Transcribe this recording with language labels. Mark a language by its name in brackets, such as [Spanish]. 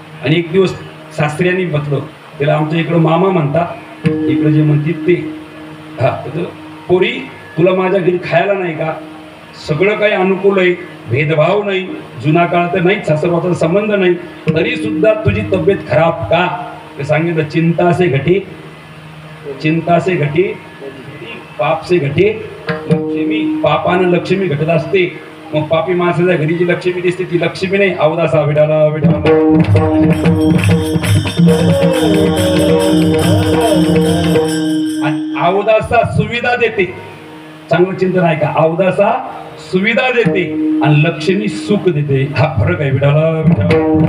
[Marathi] आणि एक दिवस सासऱ्यांनी म्हटलं, त्याला आमच्या इकडं मामा म्हणतात, इकडं जे म्हणतात ते, हा तर पोरी तुला माझ्या घरी खायला नाही का? सगळं काही अनुकूल आहे, भेदभाव नाही, जुना काळ तर नाहीच, सासरवाचा संबंध नाही, तरी सुद्धा तुझी तब्येत खराब का? ते सांगितलं, [Hindi] चिंता से घटे, चिंता से घटे, पाप से घटे लक्ष्मी. [Marathi] पापानं लक्ष्मी घटत असते. मग पापी माणसाच्या घरी जी लक्ष्मी दिसते ती लक्ष्मी नाही, अवदासा विठाला विठाला. आणि अवदासा सुविधा देते. चांगलं चिंतन आहे का? अवदासा सुविधा देते आणि लक्ष्मी सुख देते. हा फरक आहे. विठाला विठाला.